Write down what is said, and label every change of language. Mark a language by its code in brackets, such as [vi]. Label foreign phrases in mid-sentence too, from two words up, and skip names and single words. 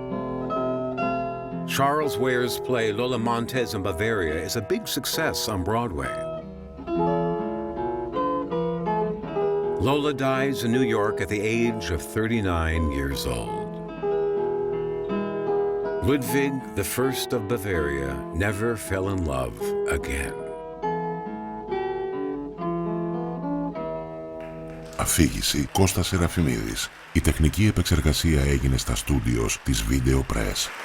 [en] Charles Ware's play Lola Montez in Bavaria is a big success on Broadway. Lola dies in New York at the age of 39 years old. Ludwig I of Bavaria never fell in love again. [el] Αφήγηση Κώστας Σεραφιμίδης. Η τεχνική επεξεργασία έγινε στα στούντιος της Video Press.